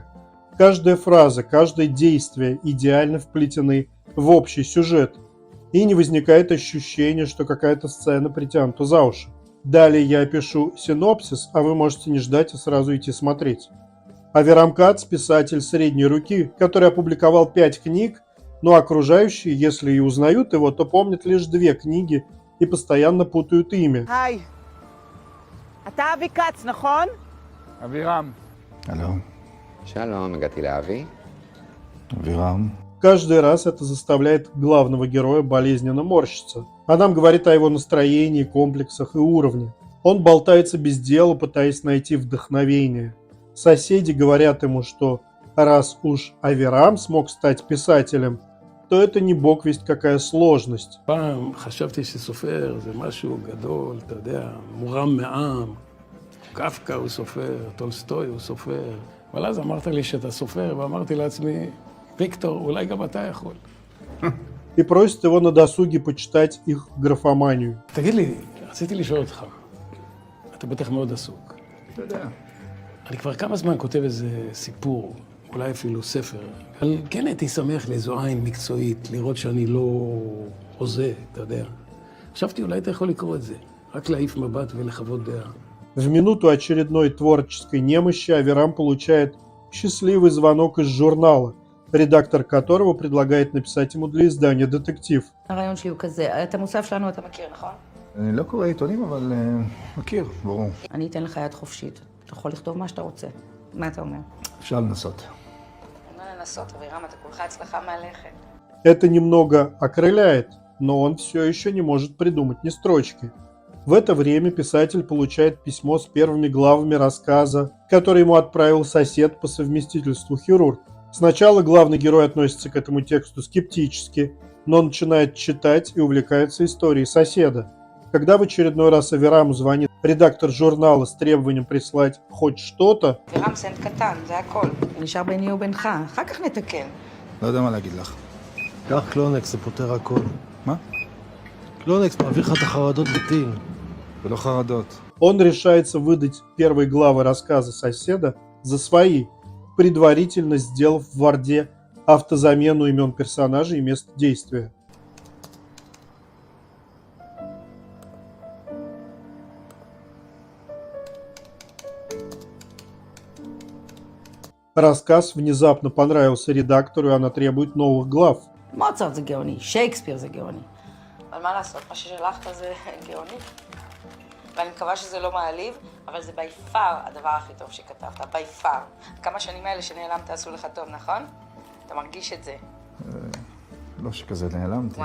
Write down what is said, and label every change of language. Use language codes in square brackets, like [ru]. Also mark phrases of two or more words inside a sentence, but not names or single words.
[ru] Каждая фраза, каждое действие идеально вплетены в общий сюжет, и не возникает ощущения, что какая-то сцена притянута за уши. Далее я опишу синопсис, а вы можете не ждать и сразу идти смотреть. Аверам Кац – писатель средней руки, который опубликовал 5 книг, но окружающие, если и узнают его, то помнят лишь 2 книги и постоянно путают имя. [he] היי, אתה אבי כץ, נכון? אבירם. הלו, שלום, הגעתי לאבי. אבירם. [ru] Каждый раз это заставляет главного героя болезненно морщиться. А нам говорит о его настроении, комплексах и уровне. Он болтается без дела, пытаясь найти вдохновение. Соседи говорят ему, что раз уж Аверам смог стать писателем, то это не бог весть какая сложность. [he] פעם חשבתי שסופר זה משהו גדול, אתה יודע, מורם מעם. קפקא הוא סופר, טולסטוי הוא סופר. אבל אז אמרת לי שאתה סופר, ואמרתי לעצמי, ויקטור, אולי גם אתה יכול. [ru] И просит его на досуге почитать их графоманию. [he] תגיד לי, רציתי לשאול אותך, אתה בטח מאוד עסוק. אתה יודע. אני כבר כמה זמן כותב איזה סיפור, אולי אפילו ספר, אבל כן הייתי שמח לאיזו עין מקצועית, לראות שאני לא הוזה, אתה יודע. חשבתי, אולי אתה יכול לקרוא את זה, רק להעיף מבט ולחוות דעה. [ru] В минуту очередной творческой немощи Аверам получает счастливый звонок из журнала, редактор которого предлагает написать ему для издания детектив. [he] הרעיון שלי הוא כזה, את המוסף שלנו אתה מכיר, נכון? אני לא קורא עיתונים, אבל מכיר, ברור. אני אתן לך יד חופשית. אתה יכול לכתוב מה שאתה רוצה. מה אתה אומר? אפשר לנסות. לא לנסות, אבירם, אתה כולך הצלחה מהלכת. [ru] Это немного окрыляет, но он все еще не может придумать ни строчки. В это время писатель получает письмо с первыми главами рассказа, который ему отправил сосед по совместительству хирург. Сначала главный герой относится к этому тексту скептически, но начинает читать и увлекается историей соседа. Когда в очередной раз Авераму звонит редактор журнала с требованием прислать хоть что-то, [he] אבירם, סנט קטן, זה הכל. נשאר ביני ובינך, אחר כך נתקן. לא יודע מה להגיד לך. קח קלונקס, זה פותר הכל. מה? קלונקס מעביר לך את החרדות בטיל. ולא חרדות. [ru] он решается выдать первые главы рассказа соседа за свои, предварительно сделав в Варде автозамену имен персонажей и мест действия. Рассказ внезапно понравился редактору, и она требует новых глав. [he] מוצרט זה גאוני, שייקספיר זה גאוני. אבל מה לעשות, מה ששלחת זה גאוני. ואני מקווה שזה לא מעליב, אבל זה ביפר הדבר הכי טוב שכתבת, ביפר. כמה שנים האלה שנעלמת עשו לך טוב, נכון? אתה מרגיש את זה. לא שכזה נעלמתי.